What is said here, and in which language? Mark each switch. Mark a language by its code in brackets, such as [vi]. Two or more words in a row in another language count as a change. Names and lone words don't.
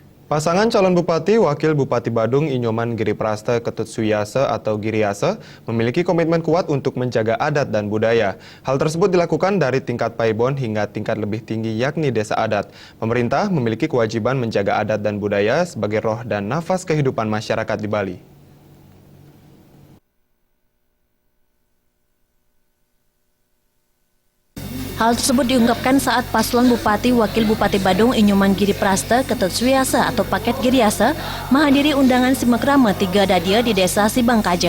[id] Pasangan calon Bupati Wakil Bupati Badung Inyoman Giriprasta Ketut Suyase atau Giriase memiliki komitmen kuat untuk menjaga adat dan budaya. Hal tersebut dilakukan dari tingkat paibon hingga tingkat lebih tinggi yakni desa adat. Pemerintah memiliki kewajiban menjaga adat dan budaya sebagai roh dan nafas kehidupan masyarakat di Bali. Hal tersebut diungkapkan saat paslon Bupati Wakil Bupati Badung Inyoman Giriprasta Ketut Suyase atau Paket Giriase menghadiri undangan simakrama 3 dadia di desa Sibangkaja.